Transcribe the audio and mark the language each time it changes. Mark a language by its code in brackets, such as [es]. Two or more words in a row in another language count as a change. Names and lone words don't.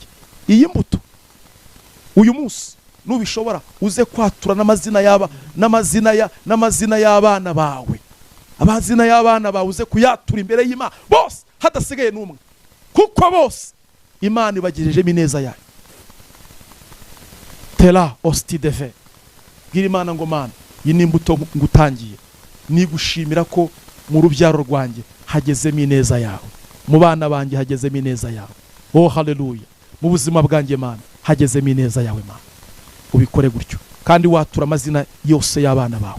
[rw] Iyi mbuto uyu munsi nubishobora uze kwatura n'amazina y'abana bawe. Amazina y'abana bawe uze kuyatura imbere y'Imana bose hadasigaye n'umwe, kuko bose Imana ibagirejemo ineza yayo. Tela osti deve. Bwira Imana ngo Mana iyi ni imbuto ngutangiye, ni gushimira ko mu rubyaro rwanjye hagezemo ineza yawe, mu bana banjye hagezemo ineza yawe. Oh haleluya. Mu buzima bwanjye Mana hagezemo ineza yawe Mana. Ubikore gutyo kandi watura amazina yose y'abana bawe.